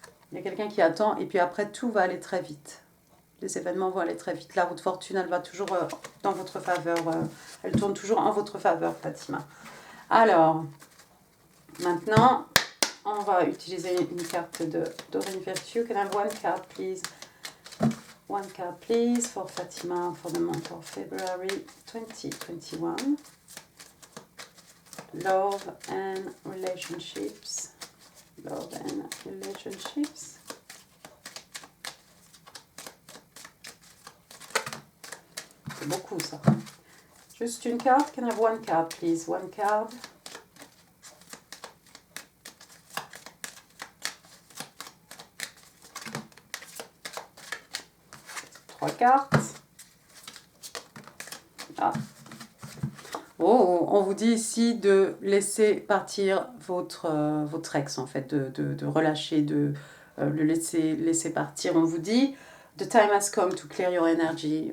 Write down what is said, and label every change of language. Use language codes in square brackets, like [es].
[fr] Il y a quelqu'un qui attend et puis après tout va aller très vite. Les événements vont aller très vite. La roue de fortune, elle va toujours dans votre faveur. Elle tourne toujours en votre faveur, Fatima. Alors, maintenant... On va utiliser une carte de Doreen Virtue. [en] Can I have one card, please? One card, please, for Fatima for the month of February 2021. Love and relationships. Love and relationships. [fr] C'est beaucoup, ça. Juste une carte. [en] Can I have one card, please? One card. [fr] Trois cartes. Ah. Oh, on vous dit ici de laisser partir votre ex, en fait, de relâcher, de le laisser partir. On vous dit, [en] the time has come to clear your energy.